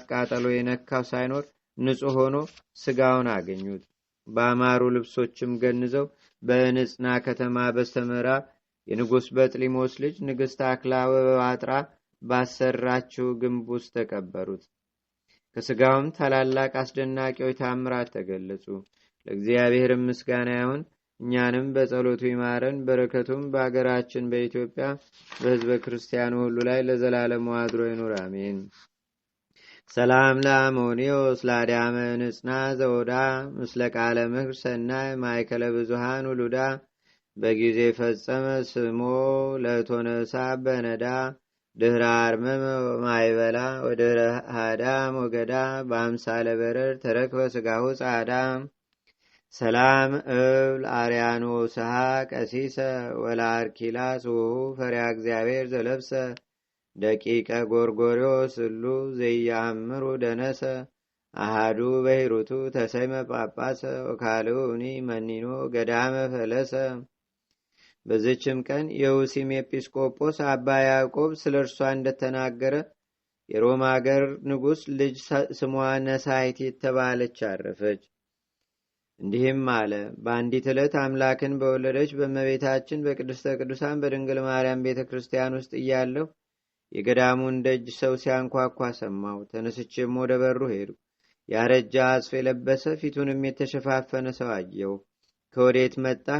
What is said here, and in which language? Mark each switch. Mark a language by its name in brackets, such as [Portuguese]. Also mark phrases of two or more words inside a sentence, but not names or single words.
[Amharic] ቃጠሎ የነካው ሳይኖር ንጹሕ ሆኖ ስጋውን አገኙት። በአማሩ ልብሶችም ገንዘው በንጽና ከተማ በስተምዕራብ የንጉሥ በጥሊሞስ ልጅ ንግሥት አክላወጳጥራ ባሰራችው ግንብ ውስጥ ተቀበሩት። ከስጋውም ታላላቅ አስደናቂዎች ታምራት ተገለጹ። ለእግዚአብሔርም ምስጋና ይሁን። እኛንም በጸሎቱ ይማረን። በረከቱም በአገራችን በኢትዮጵያ በሕዝበ ክርስቲያኑ ሁሉ ላይ ለዘላለሙ አድሮ ይኑር፣ አሜን። [Geez] ሰላም ለአሞኒዮስ ላዳመ ንጽና ዘውዳ ምስለ ቃለ ምክር ሰናይ ማይከለ ብዙሃን ውሉዳ በጊዜ ፈጸመ ስሞ ለቶነሳ በነዳ ድህረ አርመመ ማይበላ ወድህረ ሃዳ ሞገዳ በአምሳለ በረር ተረክበ ስጋሁ ጻዳ ሰላም እብል አርያኖ ሰሃ ቀሲሰ ወላርኪላ ስውሁ ፈሪያ እግዚአብሔር ዘለብሰ ደቂቀ ጎርጎሪዎስ እሉ ዘያምሩ ደነሰ አሃዱ በሂሩቱ ተሰይመ ጳጳሰ ወካልኡኒ መኒኖ ገዳመ ፈለሰ። [Amharic] በዝችም ቀን የውሲም ኤጲስቆጶስ አባ ያዕቆብ ስለ እርሷ እንደተናገረ የሮማ አገር ንጉሥ ልጅ ስሟ ነሳይት የተባለች አረፈች። እንዲህም አለ። በአንዲት ዕለት አምላክን በወለደች በእመቤታችን በቅድስተ ቅዱሳን በድንግል ማርያም ቤተ ክርስቲያን ውስጥ እያለሁ የገዳሙን ደጅ ሰው ሲያንኳኳ ሰማሁ። ተነስቼም ወደ በሩ ሄዱ። ያረጃ አጽፍ የለበሰ ፊቱንም የተሸፋፈነ ሰው አየሁ። ከወዴት መጣህ?